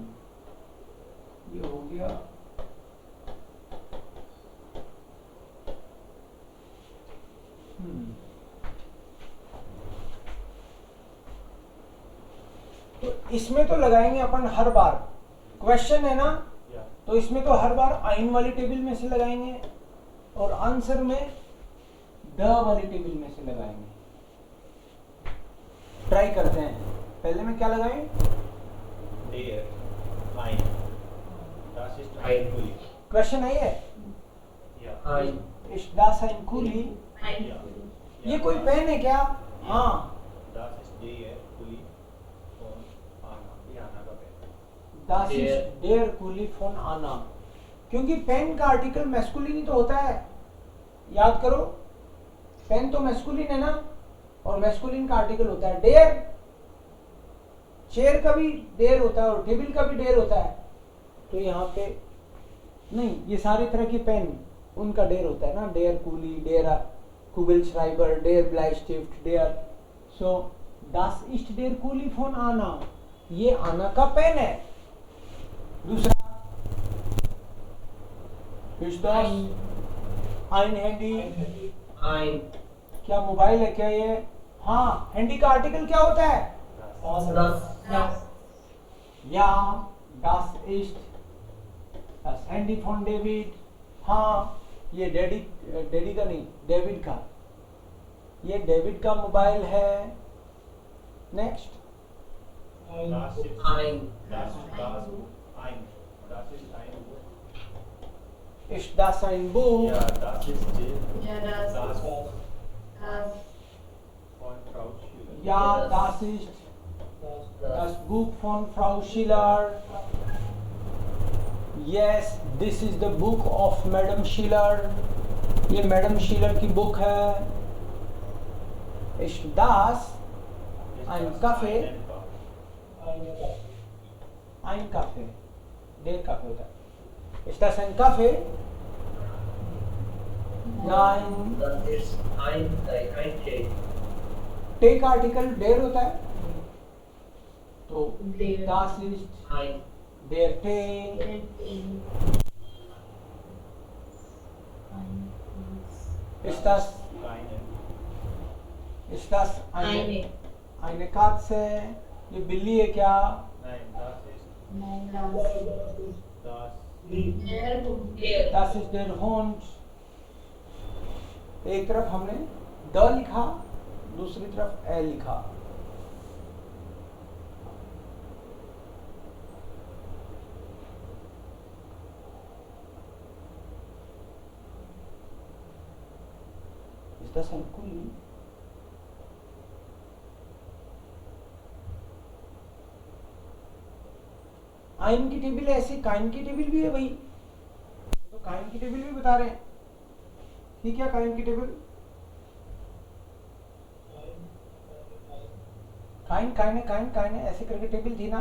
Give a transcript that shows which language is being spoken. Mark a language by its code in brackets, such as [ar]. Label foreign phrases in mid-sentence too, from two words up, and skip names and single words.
[hi] ये हो गया तो इसमें तो लगाएंगे अपन हर बार, क्वेश्चन है ना, या तो इसमें तो हर बार आइन वाली टेबल में से लगाएंगे और आंसर में द वाली टेबल में से लगाएंगे। ट्राई करते हैं, पहले में क्या लगाएं? [de] der ein das ist Ein. ein Kuli [hi] क्वेश्चन है ये, या [de] Ein. Ist das ein Kuli, [hi] या ये कोई पेन है क्या? हाँ, [de] das ist der Kuli von आना, [hi] ये आना का पेन। [de] Das ist der Kuli von Anna, [hi] क्योंकि पेन का आर्टिकल मैस्कुलिन ही तो होता है, याद करो, पेन तो मैस्कुलिन है ना, और मैस्कुलिन का आर्टिकल होता है डेयर। चेयर का भी डेयर होता है और टेबल का भी डेयर होता है, तो यहाँ पे नहीं, ये सारी तरह की पेन उनका डेयर होता है ना, [de] der Kuli, der Kugel Schreiber, der Bleistift, der. सो das ist der Kuli von Anna, [hi] ये आना का पेन है। [de] दूसरा ist das ein Handy, Ein. [hi] क्या मोबाइल है क्या ये? हाँ, हैंडी का आर्टिकल क्या होता है? [de] Das. या das ist das Handy von David, [hi] हाँ ये डैडी का नहीं, डेविड का, ये डेविड का मोबाइल है। नेक्स्ट [de] Das ist Ein. Das ein. Das ist ein Buch. ist das ein Buch? Ja, das ist Ja, das. das Das. von Frau Schüler. Ja, das ist das Buch von Frau Schiller. [en] Yes, this is the book of Madam Schiller. [hi] ये मैडम शिलर की बुक है। [de] Ist das ein Kaffee? Ein Kaffee, der Kaffee [hi] होता है। [de] Ist das ein Kaffee? Nein, Das ist ein Tee. [hi] टे का आर्टिकल डेर होता है, तो [de] Der. das ist Ein. der Tee। Ist das Keine. Eine. eine Katze? [hi] ये बिल्ली है क्या? [de] Nein, das ist Nein, das. das. Der Hund. Das ist der Hund। [hi] एक तरफ हमने द लिखा, दूसरी तरफ ए लिखा। [de] Ist das ein Kuli? [hi] आइन की टेबल है, ऐसे काइन की टेबल भी है भाई, तो काइन की टेबल भी बता रहे हैं। ठीक है, काइन की टेबल, काइन काइन काइन काइन ऐसे करके टेबल थी ना,